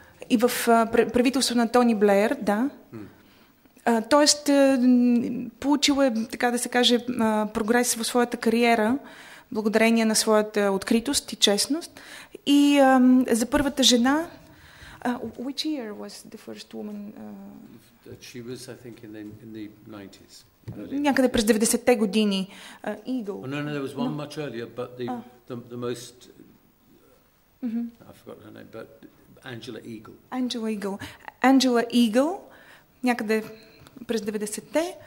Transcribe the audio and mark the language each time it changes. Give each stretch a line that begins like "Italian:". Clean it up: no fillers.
Bulgarian: И в правителство на Тони Блеер, да. Тоест, получил е, така да се каже, прогрес в своята кариера, благодарение на своята откритост и честност. И за първата жена...
English: which year was the first woman? She was, I think, in the 90s.
Bulgarian: Някъде през 90-те години. Eagle.
English: No, there was one much earlier, but the most... I forgot her name, but Angela Eagle. Angela
Bulgarian: Eagle, някъде през 90-те.